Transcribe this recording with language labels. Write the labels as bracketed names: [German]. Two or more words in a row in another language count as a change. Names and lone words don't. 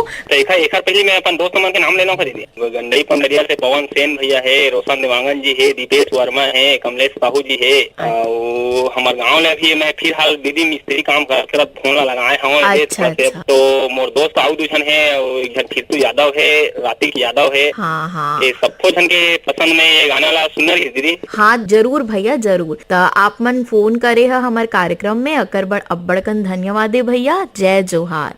[Chhattisgarhi] तो एक पहले मैं अपन दोस्त मन के नाम लेना दीदी गंडई पंडरिया से पवन सेन भैया है, रोशन देवांगन जी है, दीपेश वर्मा है, कमलेश साहू जी है और हमारे गाँव में अभी मैं फिर हाल दीदी मिस्त्री काम कर फोन लगाए हूँ। तो मोर दोस्त आउ दूजन है एक जन खिरतू यादव है, रातिक यादव है। हाँ हाँ ये सबको जन के पसंद में ये गाना ला सुनना है दीदी। हाँ जरूर भैया जरूर। तो आप मन फोन करे है हमारे कार्यक्रम में अकर बड़ अब्बड़कन धन्यवाद है भैया। जय जोहार।